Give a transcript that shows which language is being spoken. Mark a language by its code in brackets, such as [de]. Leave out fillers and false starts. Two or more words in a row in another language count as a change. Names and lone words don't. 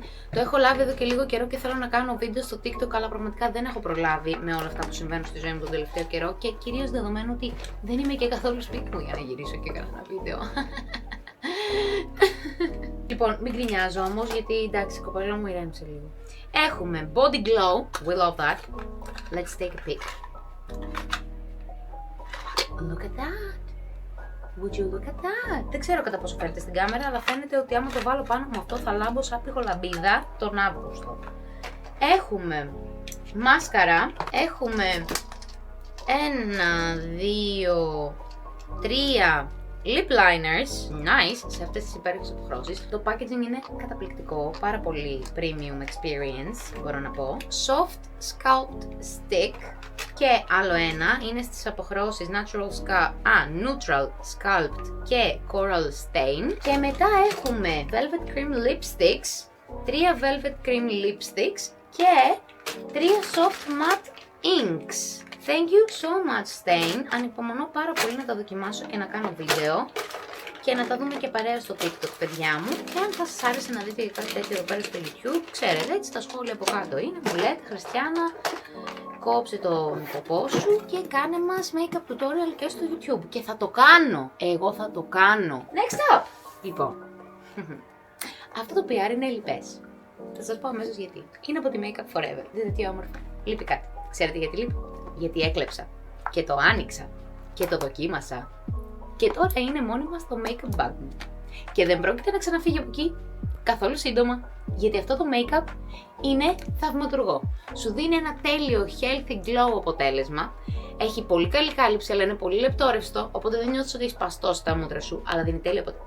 [el] Το έχω λάβει εδώ και λίγο καιρό και θέλω να κάνω βίντεο στο TikTok, αλλά πραγματικά δεν έχω προλάβει με όλα αυτά που συμβαίνουν στη ζωή μου τον τελευταίο καιρό και κυρίως δεδομένου ότι δεν είμαι και καθόλου σπίτι μου για να γυρίσω και κάνω ένα βίντεο. Λοιπόν, μην γκρινιάζω όμως, γιατί εντάξει, η κοπέλα μου ηρέμησε λίγο. [en] Έχουμε Body Glow, we love that. Let's take a pic. Look at that. Would you look at that? [el] Δεν ξέρω κατά πόσο φαίνεται στην κάμερα, αλλά φαίνεται ότι άμα το βάλω πάνω με αυτό θα λάμπω σαν πτυχολαμπίδα τον Αύγουστο. Έχουμε μάσκαρα, έχουμε 1, 2, 3 [en] lip liners, [el] nice, σε αυτές τις υπέροχες αποχρώσεις. Το packaging είναι καταπληκτικό, πάρα πολύ [en] premium experience, [el] μπορώ να πω. Soft Sculpt Stick και άλλο ένα, είναι στις αποχρώσεις Neutral Sculpt και Coral Stain. Και μετά έχουμε Velvet Cream Lipsticks, 3 Velvet Cream Lipsticks και 3 Soft Matte Inks. [en] Thank you so much, Stain. [el] Ανυπομονώ πάρα πολύ να τα δοκιμάσω και να κάνω βίντεο και να τα δούμε και παρέα στο TikTok, παιδιά μου. Και αν θα σας άρεσε να δείτε κάτι τέτοιο εδώ πέρα στο YouTube, ξέρετε, έτσι τα σχόλια από κάτω είναι. Μου λέτε, Χριστιάνα, κόψε το ποπό σου και κάνε μας [en] make-up tutorial [el] και στο YouTube. Και θα το κάνω. Εγώ θα το κάνω. [en] Next up! [el] Λοιπόν, αυτό το PR είναι λιπές. Θα σας πω αμέσως γιατί. Είναι από τη Make Up Forever. Δείτε τι όμορφο. Λείπει κάτι. Ξέρετε γιατί λείπει? Γιατί έκλεψα και το άνοιξα και το δοκίμασα και τώρα είναι μόνιμα στο [en] make-up bag [el] μου και δεν πρόκειται να ξαναφύγει από εκεί καθόλου σύντομα, γιατί αυτό το make-up είναι θαυματουργό. Σου δίνει ένα τέλειο [en] healthy glow [el] αποτέλεσμα, έχει πολύ καλή κάλυψη αλλά είναι πολύ λεπτόρευστο, οπότε δεν νιώθεις ότι έχει σπαστό στα μούτρα σου, αλλά δίνει τέλειο αποτέλεσμα.